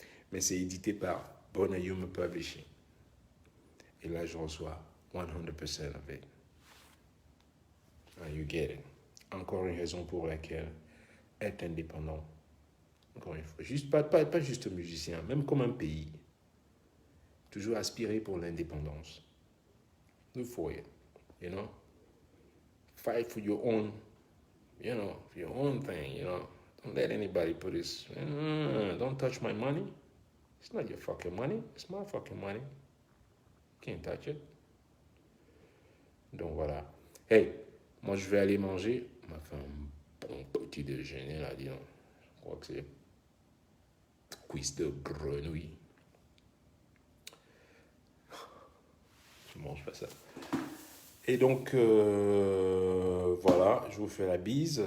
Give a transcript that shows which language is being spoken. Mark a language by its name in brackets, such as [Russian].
[French] Mais c'est édité par Bonayuma Publishing. Et là, je reçois [English] 100% of it. And you get it. [French] Encore une raison pour laquelle être indépendant, encore une fois, juste, pas juste musicien, même comme un pays, toujours aspirer pour l'indépendance. [English] Look for it, you know. Fight for your own, you know, your own thing, you know. Don't let anybody put this, don't touch my money. It's not your fucking money, it's my fucking money. Can't touch it. [French] Donc voilà. Hey, moi je vais aller manger. On m'a fait un bon petit déjeuner là, dis donc. Je crois que c'est cuisse de grenouille. Je ne mange pas ça. Et donc, voilà, je vous fais la bise.